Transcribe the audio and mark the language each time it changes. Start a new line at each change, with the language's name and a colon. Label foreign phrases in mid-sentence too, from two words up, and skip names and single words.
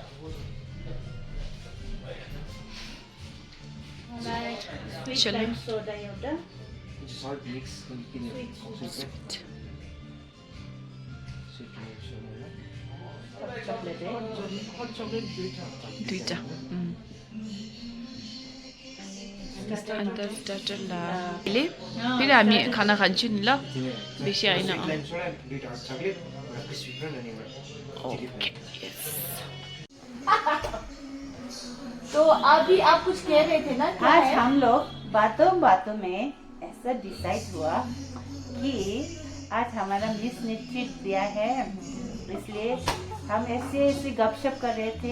Hindi: चलो।
Nepali: सोडा एउटा।
Hindi: चॉकलेट है।
Nepali: दुईटा अन्त स्टार्टर ला ले फेरि हामी खाना खान्छौँ नि ल, बेसी होइन।
Hindi: ओके, तो अभी आप कुछ कह रहे थे ना? आज हम लोग बातों बातों में ऐसा डिसाइड हुआ कि आज हमारा मिस ने ट्रीट दिया है, इसलिए हम ऐसे गपशप कर रहे थे।